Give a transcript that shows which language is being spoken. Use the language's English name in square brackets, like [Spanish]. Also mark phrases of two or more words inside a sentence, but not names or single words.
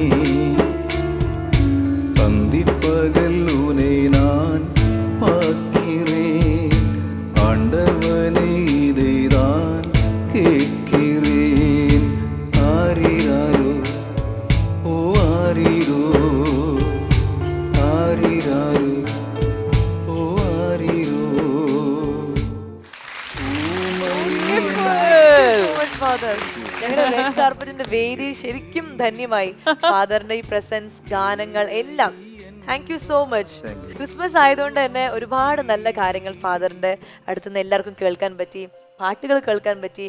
[Tamil] அந்திப்பகல் உனை நான் பார்க்கிறேன், ஆண்டவனே இதைதான் கேட்கிறேன். ஆரிராரோ ஓ ஆரிரோ ஆரிராரோ ஓ ആരിരോ. [Malayalam] ഞങ്ങളുടെ റെഡ് കാർപ്പറ്റിന്റെ വേദി ശരിക്കും ധന്യമായി. ഫാദറിന്റെ ഈ പ്രസൻസ്, ഗാനങ്ങൾ എല്ലാം [English] thank you so much. [Malayalam] ക്രിസ്മസ് ആയതുകൊണ്ട് തന്നെ ഒരുപാട് നല്ല കാര്യങ്ങൾ ഫാദറിന്റെ അടുത്തുനിന്ന് എല്ലാവർക്കും കേൾക്കാൻ പറ്റി, പാട്ടുകൾ കേൾക്കാൻ പറ്റി.